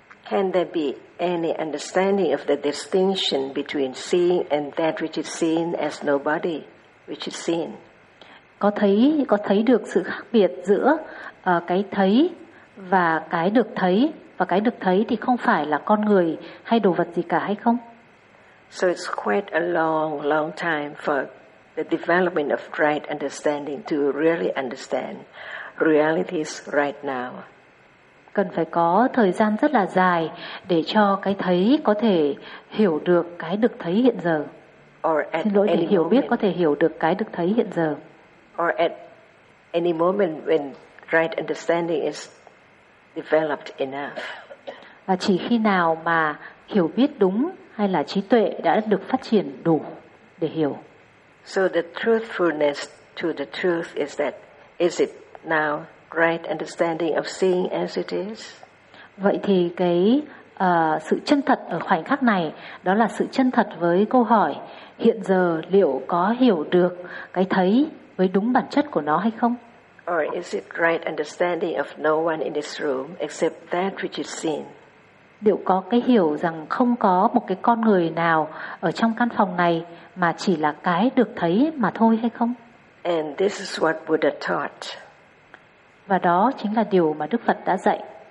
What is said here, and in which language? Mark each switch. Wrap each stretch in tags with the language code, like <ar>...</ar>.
<en>Can there be any understanding of the distinction between seeing and that which is seen as nobody, which is seen?</en> <vi>Có thấy được sự khác biệt giữa cái thấy và cái được thấy, và cái được thấy thì không phải là con người hay đồ vật gì cả hay không?</vi> <en>So it's quite a long, long time for the development of right understanding to really understand realities right now.</en> <vi>Cần phải có thời gian rất là dài để cho cái thấy có thể hiểu được cái được thấy hiện giờ.</vi> <en>Or at</en> <vi>Xin lỗi, để hiểu</vi> <en>moment,</en> <vi>biết có thể hiểu được cái được thấy hiện giờ.</vi> <en>Or at any moment when right understanding is developed enough.</en> <vi>Và chỉ khi nào mà hiểu biết đúng hay là trí tuệ đã được phát triển đủ để hiểu.</vi> <en>So the truthfulness to the truth is that is it now right understanding of seeing as it is?</en> <vi>Vậy thì cái sự chân thật ở khoảnh khắc này đó là sự chân thật với câu hỏi hiện giờ liệu có hiểu được cái thấy với đúng bản chất của nó hay không?</vi> <en>Or is it right understanding of no one in this room except that which is seen?</en> <vi>Liệu có cái hiểu rằng không có một cái con người nào ở trong căn phòng này mà chỉ là cái được thấy mà thôi hay không?</vi> <en>And this is what Buddha taught.</en> <vi>Và đó chính là điều mà Đức Phật đã dạy.</vi>